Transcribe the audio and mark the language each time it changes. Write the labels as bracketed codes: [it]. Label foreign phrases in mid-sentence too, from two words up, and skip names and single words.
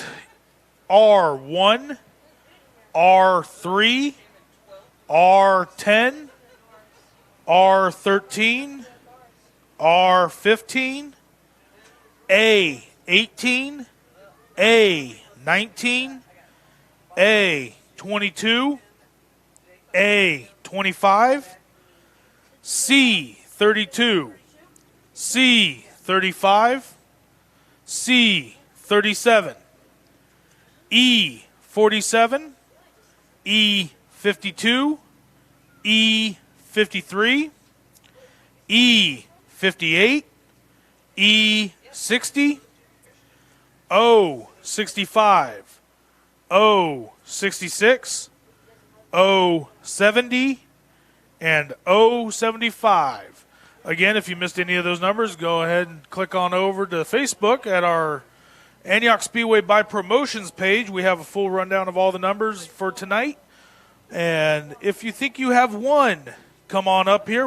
[en] R1, R3, R10, R13, R15, A18, A19, A22, A25, C32, C35, C37, E47, E52, E53, E58, E60, O65, O66, O70, and O75. Again, if you missed any of those numbers, go ahead and click on over to Facebook at our Antioch Speedway by Promotions page. We have a full rundown of all the numbers for tonight. And if you think you have one, come on up here.